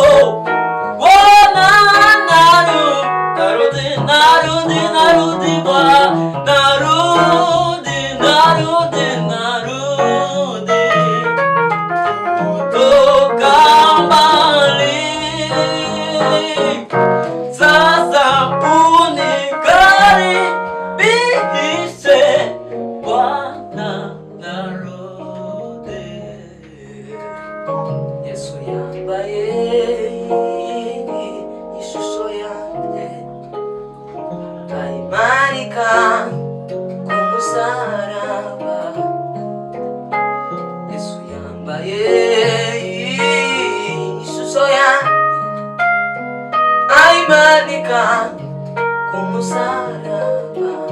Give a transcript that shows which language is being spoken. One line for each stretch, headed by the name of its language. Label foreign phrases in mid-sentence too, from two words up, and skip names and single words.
Swahili: Bwana, narudi, narudi, narudi Bwana, narudi, narudi, narudi kutoka mbali, sasa unikaribishe Bwana, narudi.
Kinyarwanda: Yesu yambaye ishusho yanjye, ayimanika ku musaraba. Yesu yambaye ishusho yanjye, ayimanika ku musaraba.